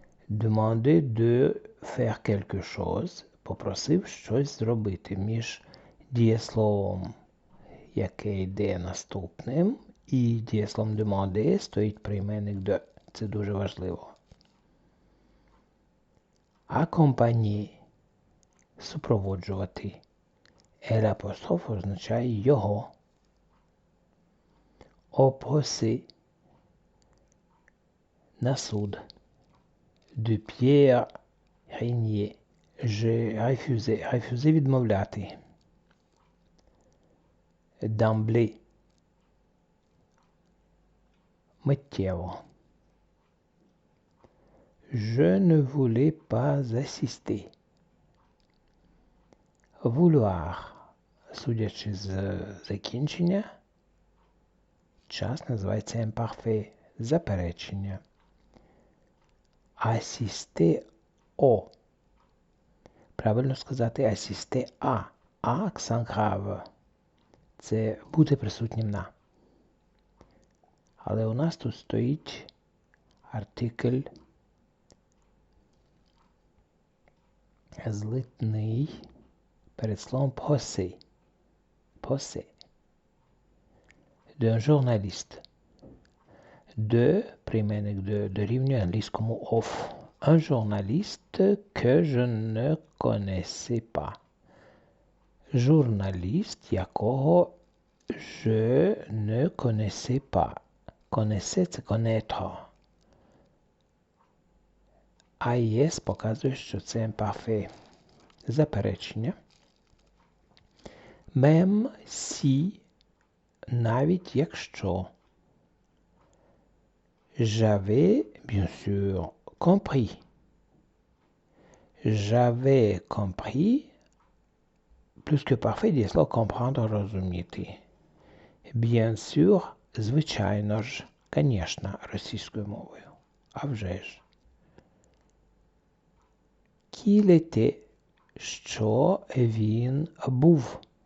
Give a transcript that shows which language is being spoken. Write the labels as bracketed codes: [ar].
[fr] Demander de faire quelque chose – [uk] попросив щось зробити. Між дієсловом, яке йде наступним, і дієсловом demander стоїть прийменник de. Це дуже важливо. [fr] Accompagner – супроводжувати. [uk] Апостроф означає його. [fr] Au procès – [uk] на суд. [fr] De Pierre Régnier – refusé. Refusé – відмовляти. D'emblée – миттєво. Je ne voulais pas assister. [uk] Vouloir – судячи з закінчення, час називається imparfait – заперечення. [fr] Assister au. [uk] Правильно сказати assister à. А – accent grave. Це бути присутнім на. Але у нас тут стоїть артикль злитний перед словом poser. [fr] Poser. D'un journaliste. [uk] De, прийменник de, дорівнює англійському of. [fr] Un journaliste que je ne connaissais pas. [uk] Журналіст, якого [fr] je ne connaissais pas. Connaissait – це connaître. [uk] AIS показує, що це imparfait. Заперечення. [fr] Même si, [uk] навіть якщо. [fr] J'avais, bien sûr, compris. J'avais compris. [uk] Плюс que parfait, дієслово comprendre – розуміти. [fr] Bien sûr, [uk] звичайно ж, [ru] конечно, [uk] російською мовою. А вже ж. [fr] Qu'il était, [uk] що він був.